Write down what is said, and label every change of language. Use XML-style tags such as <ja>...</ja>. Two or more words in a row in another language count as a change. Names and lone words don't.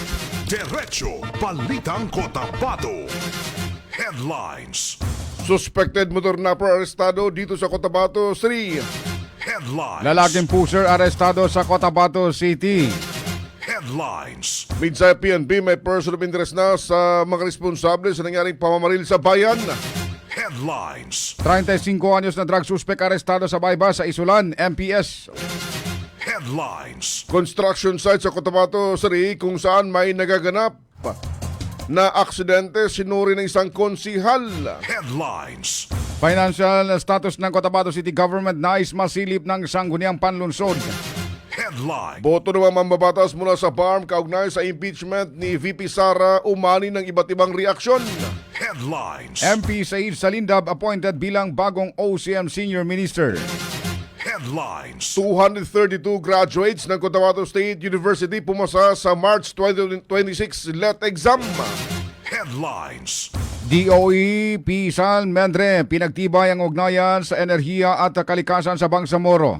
<tl>Diretso Balitang Cotabato.</tl> <en>Headlines. Suspected motor napper</en> <tl>arestado dito sa Cotabato City.</tl> <en>Headlines.</en> <tl>Lalaking pusher arestado sa Cotabato City.</tl> <en>Headlines.</en> <tl>Midsay PNP may</tl> <en>person of interest</en> <tl>na sa mga responsable sa nangyaring pamamaril sa bayan.</tl> <en>Headlines.</en> <tl>35 anyos na</tl> <en>drug suspect</en> <tl>arestado sa Bayba sa Isulan, MPS.</tl> <en>Headlines. Construction site</en> <tl>sa Cotabato City kung saan may nagaganap na aksidente sinuri ng isang konsihal.</tl> <en>Headlines. Financial status</en> <tl>ng Cotabato City Government nais masilip ng sangguniang panlunsod.</tl> <en>Headlines.</en> <tl>Boto ng mga mambabatas mula sa BARM kaugnay sa impeachment ni VP Sara umani ng iba't ibang reaksyon.</tl> <en>Headlines.</en> <tl>MP Said Salindab appointed bilang bagong OCM Senior Minister.</tl> <en>Headlines.</en> <tl>232 graduates ng Cotabato State University pumasa sa March 2026 LET exam.</tl> <en>Headlines.</en> <tl>DOE Pisan Mendre pinagtibay ang ugnayan sa enerhiya at kalikasan sa Bangsamoro.</tl>